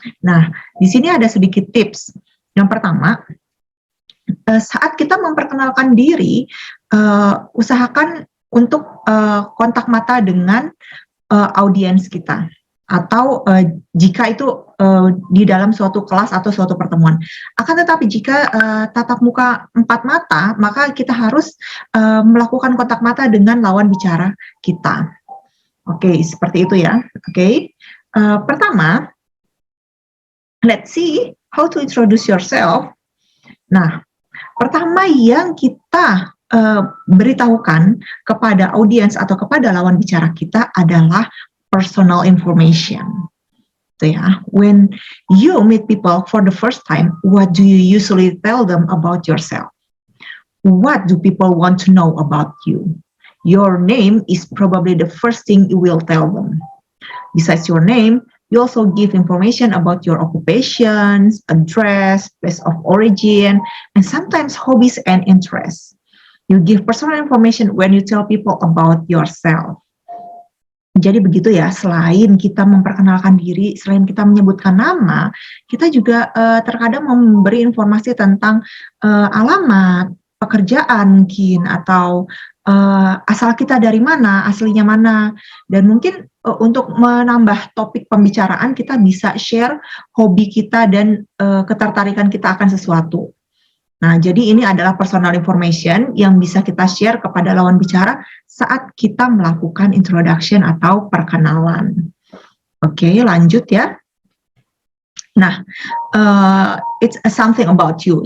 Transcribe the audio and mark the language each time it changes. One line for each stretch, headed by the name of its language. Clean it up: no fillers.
Indonesian: Nah, di sini ada sedikit tips. Yang pertama, saat kita memperkenalkan diri, usahakan untuk kontak mata dengan audiens kita. Atau jika itu di dalam suatu kelas atau suatu pertemuan. Akan tetapi jika tatap muka 4 mata, maka kita harus melakukan kontak mata dengan lawan bicara kita. Oke, seperti itu ya. Oke. Pertama,
English: let's see how to introduce yourself.
Indonesian: Nah, pertama yang kita beritahukan kepada audiens atau kepada lawan bicara kita adalah personal information.
English: So, ya, when you meet people for the first time, what do you usually tell them about yourself? What do people want to know about you? Your name is probably the first thing you will tell them. Besides your name, you also give information about your occupations, address, place of origin, and sometimes hobbies and interests. You give personal information when you tell people about yourself.
Indonesian: Jadi begitu ya, selain kita memperkenalkan diri, selain kita menyebutkan nama, kita juga terkadang memberi informasi tentang alamat, pekerjaan mungkin, atau asal kita dari mana, aslinya mana, dan mungkin untuk menambah topik pembicaraan kita bisa share hobi kita dan ketertarikan kita akan sesuatu. Nah, jadi ini adalah personal information yang bisa kita share kepada lawan bicara saat kita melakukan introduction atau perkenalan. Oke, lanjut ya.
English: Nah, it's something about you.